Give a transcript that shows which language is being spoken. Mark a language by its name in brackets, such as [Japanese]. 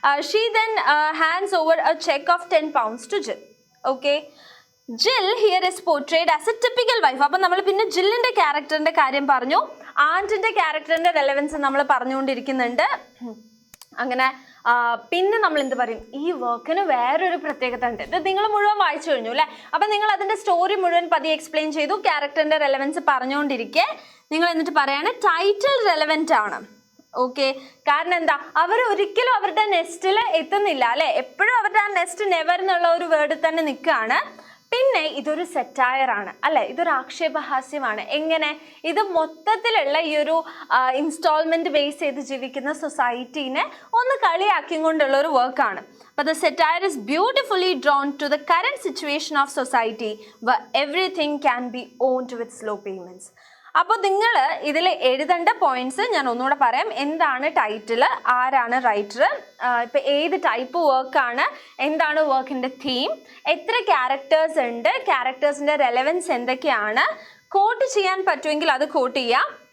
[English] She then hands over a check of 10 pounds to Jill. Okay. Jill here is portrayed as a typical wife. [Malayalam] അപ്പോൾ നമ്മൾ പിന്നെ ജില്ലിന്റെ ക്യാരക്ടറിന്റെ കാര്യം പറഞ്ഞു, ആന്റിന്റെ ക്യാരക്ടറിന്റെ relevance നമ്മൾ പറഞ്ഞുകൊണ്ടിരിക്കുന്നുണ്ട്. അങ്ങനെ പിന്നെ നമ്മൾ എന്ത് പറയും? ഈ വർക്കിന് വേറൊരു പ്രത്യേകത ഉണ്ട്. ഇത് നിങ്ങൾ മുഴുവൻ വായിച്ചു കഴിഞ്ഞു അല്ലേ. അപ്പം നിങ്ങൾ അതിന്റെ സ്റ്റോറി മുഴുവൻ പതിയെ എക്സ്പ്ലെയിൻ ചെയ്തു, ക്യാരക്ടറിന്റെ റെലവൻസ് പറഞ്ഞുകൊണ്ടിരിക്കെ നിങ്ങൾ എന്നിട്ട് പറയാണ് ടൈറ്റിൽ റെലവെന്റ് ആണ്. ഓക്കെ, കാരണം എന്താ? അവർ ഒരിക്കലും അവരുടെ നെസ്റ്റിൽ എത്തുന്നില്ല അല്ലെ. എപ്പോഴും അവരുടെ ആ നെസ്റ്റ് നെവർ എന്നുള്ള ഒരു വേർഡ് തന്നെ നിൽക്കുകയാണ്. പിന്നെ ഇതൊരു സെറ്റയർ ആണ് അല്ലെ, ഇതൊരു ആക്ഷേപഹാസ്യമാണ്. എങ്ങനെ? ഇത് മൊത്തത്തിലുള്ള ഈ ഒരു ഇൻസ്റ്റാൾമെന്റ് ബേസ് ചെയ്ത് ജീവിക്കുന്ന സൊസൈറ്റീനെ ഒന്ന് കളിയാക്കിക്കൊണ്ടുള്ള ഒരു വർക്കാണ്. [English] But the satire is beautifully drawn to the current situation of society where everything can be owned with slow payments. [Malayalam] അപ്പോൾ നിങ്ങൾ ഇതിൽ എഴുതേണ്ട പോയിന്റ്സ് ഞാൻ ഒന്നുകൂടെ പറയാം. എന്താണ് ടൈറ്റിൽ, ആരാണ് റൈറ്റർ, ഇപ്പം ഏത് ടൈപ്പ് വർക്കാണ്, എന്താണ് വർക്കിൻ്റെ തീം, എത്ര ക്യാരക്ടേഴ്സ് ഉണ്ട്, ക്യാരക്ടേഴ്സിൻ്റെ റെലവൻസ് എന്തൊക്കെയാണ്, കോട്ട് ചെയ്യാൻ പറ്റുമെങ്കിൽ അത് കോട്ട് ചെയ്യാം.